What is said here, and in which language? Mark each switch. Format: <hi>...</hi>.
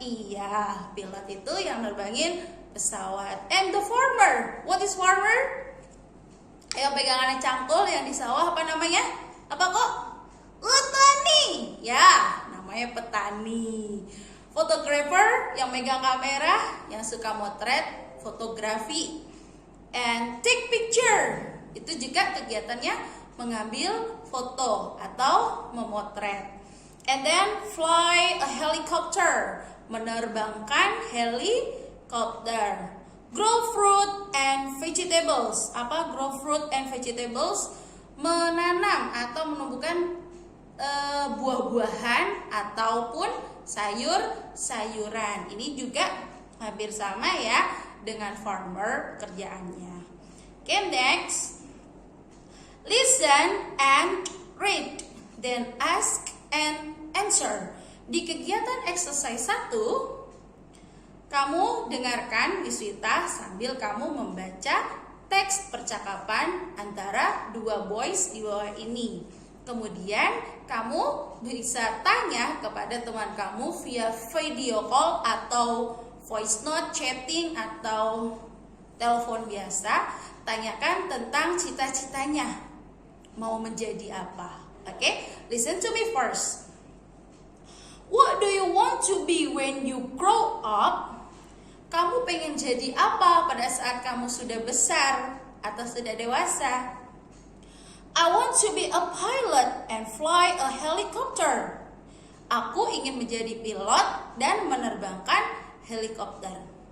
<id>Iya, pilot itu yang nerbangin pesawat.</id> <en>And the farmer, what is farmer?</en> <id>Ayo pegangannya cangkul yang di sawah apa namanya? Apa kok? Petani. Ya, namanya petani. Photographer yang megang kamera, yang suka motret, fotografi.</id> <en>And take picture,</en> <id>itu juga kegiatannya mengambil foto atau memotret.</id> <en>And then fly a helicopter,</en> <id>menerbangkan helikopter.</id> <en>Grow fruit and vegetables.</en> <id>Apa</id> <en>grow fruit and vegetables?</en> <id>Menanam atau menumbuhkan buah-buahan ataupun sayur-sayuran. Ini juga hampir sama ya dengan farmer kerjaannya.</id> <en>Okay, next. Listen and read, then ask and answer.</en> <id>Di kegiatan exercise 1, kamu dengarkan Miss Vita sambil kamu membaca teks percakapan antara dua boys di bawah ini. Kemudian kamu bisa tanya kepada teman kamu via video call atau voice note, chatting atau telepon biasa. Tanyakan tentang cita-citanya, mau menjadi apa.</id> <en>Oke, listen to me first. What do you want to be when you grow up?</en> <id>Kamu pengen jadi apa pada saat kamu sudah besar atau sudah dewasa?</id> <en>I want to be a pilot and fly a helicopter.</en> <id>Aku ingin menjadi pilot dan menerbangkan helikopter.</id>